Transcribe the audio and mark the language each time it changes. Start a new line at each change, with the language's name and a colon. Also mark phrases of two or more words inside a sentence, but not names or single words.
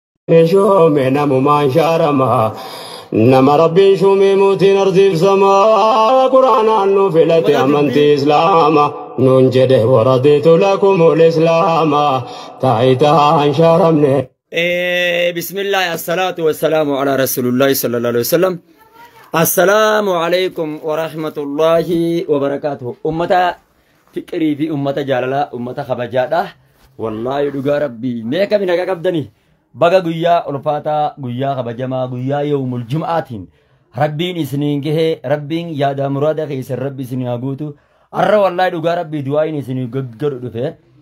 Oromo: Shoome namumaan shaarama. Nama Rabbiin shuumee mootiin ardiif samaa. Quraanaan nu filate amantii Islaama. Nuun jedhe
Arabic: ورضيت لكم الإسلام.
Oromo: Taayitaa hin shaaramne.
Arabic: إيه، بسم الله، الصلاة والسلام على رسول الله صلى الله عليه وسلم. السلام عليكم ورحمة الله وبركاته.
Oromo: Ummata fiqirii fi ummata jaalalaa, ummata kabajaadha. Wallaahi dhugaa Rabbii. Mee kami naga qabdanii? Baga guyyaa ulfaataa, guyyaa kabajamaa, guyyaa Yawmul Jum'aatiin Rabbiin isiniin gahee, Rabbiin yaada muraada keessan Rabbi isin haa guutu. Arra wallaahi dhugaa Rabbii du'aayin isin gaggaru dhufe.